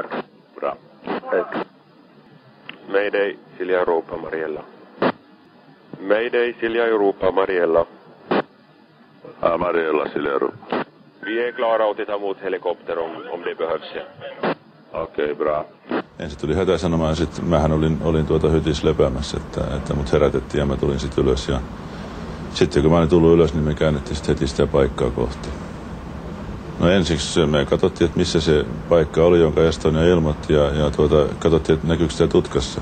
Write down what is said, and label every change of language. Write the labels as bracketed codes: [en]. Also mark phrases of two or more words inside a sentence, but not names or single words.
[sv] Bra. Hej. Mayday, Silja Europa, Mariella. Mayday, Silja Europa, Mariella. Ja, Mariella, Silja Europa. Vi är klara att ta emot helikopter om det behövs. Okei, bra. [fi] Ensin tuli hätäsanoma ja sitten mähän olin hytissä lepäämässä, että mut herätettiin ja mä tulin sitten ylös. Ja sitten kun mä olin tullut ylös, niin me käännettiin sitten heti sitä paikkaa kohti. No ensiksi me katsottiin, että missä se paikka oli, jonka Estonia ilmoitti ja katsottiin, että näkyykö sitä tutkassa.